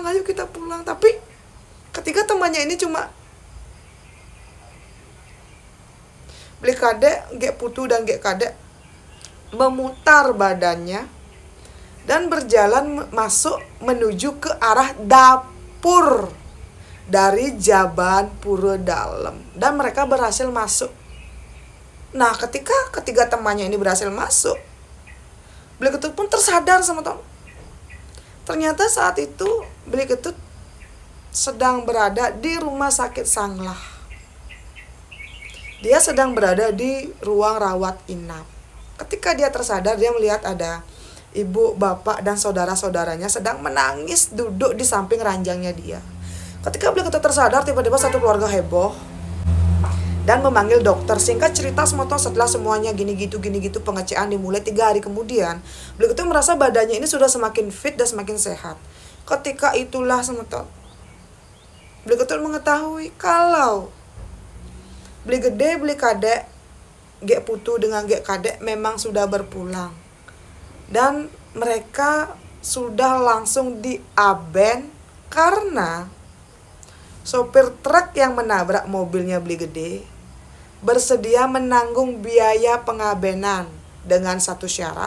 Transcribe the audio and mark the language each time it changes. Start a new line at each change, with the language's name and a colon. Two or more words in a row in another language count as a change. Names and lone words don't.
Indonesian: Tapi ketiga temannya ini cuma Beli Kade, Gek Putu dan Gek Kade memutar badannya dan berjalan masuk menuju ke arah dapur dari Jaban Pura Dalam. Dan mereka berhasil masuk. Nah ketika ketiga temannya ini berhasil masuk, Beli Ketut pun tersadar semeton. Ternyata saat itu Beli Ketut sedang berada di rumah sakit Sanglah. Dia sedang berada di ruang rawat inap. Ketika dia tersadar, dia melihat ada ibu, bapak, dan saudara-saudaranya sedang menangis duduk di samping ranjangnya dia. Ketika Beli Ketut tersadar, tiba-tiba satu keluarga heboh dan memanggil dokter. Singkat cerita semeton, setelah semuanya gini gitu pengecekan dimulai 3 hari kemudian, Beli Ketut merasa badannya ini sudah semakin fit dan semakin sehat. Ketika itulah semeton Beli Ketut mengetahui kalau Beli Gede, Beli Kade, Gek Putu dengan Gek Kade memang sudah berpulang. Dan mereka sudah langsung diaben karena sopir truk yang menabrak mobilnya Beli Gede bersedia menanggung biaya pengabenan dengan satu syarat.